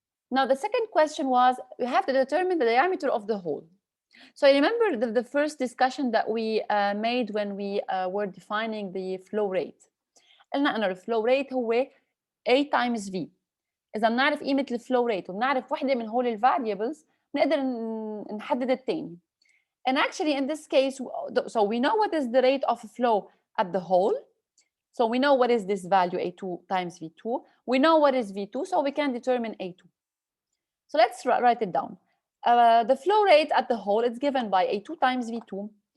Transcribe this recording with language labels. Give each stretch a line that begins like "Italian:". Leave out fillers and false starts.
English: Now the second question was, we have to determine the diameter of the hole. So I remember the first discussion that we made when we were defining the flow rate.
Arabic: قلنا أن الفلو rate هو A times V. إذا بنعرف قيمة الفلو rate وبنعرف وحدة من هول الفاريبلز بنقدر نحدد الثاني.
English: And actually in this case, so we know what is the rate of flow at the hole. So we know what is this value A2 times V2. We know what is V2, so we can determine A2. So let's write it down. The flow rate at the hole is given by A2 times V2.